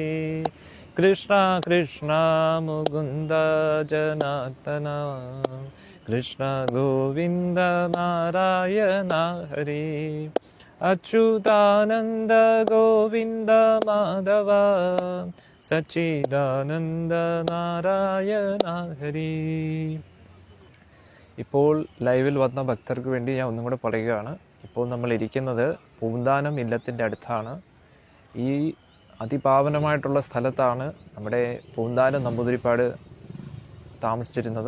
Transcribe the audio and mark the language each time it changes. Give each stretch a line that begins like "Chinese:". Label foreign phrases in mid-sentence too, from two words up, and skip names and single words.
Sanskrit: कृष्ण कृष्ण मुकुन्द जनार्दन, कृष्ण गोविन्द नारायण हरे, अच्युतानन्द गोविन्द माधव, सच्चिदानन्द नारायण हरे.
Malayalam: ഇപ്പോൾ ലൈവിൽ വന്ന ഭക്തർക്ക് വേണ്ടി ഞാൻ ഒന്നും കൂടെ പറയുകയാണ്. ഇപ്പോൾ നമ്മൾ ഇരിക്കുന്നത് പൂന്താനം ഇല്ലത്തിൻ്റെ അടുത്താണ്. ഈ അതിപാവനമായിട്ടുള്ള സ്ഥലത്താണ് നമ്മുടെ പൂന്താനം നമ്പൂതിരിപ്പാട് താമസിച്ചിരുന്നത്.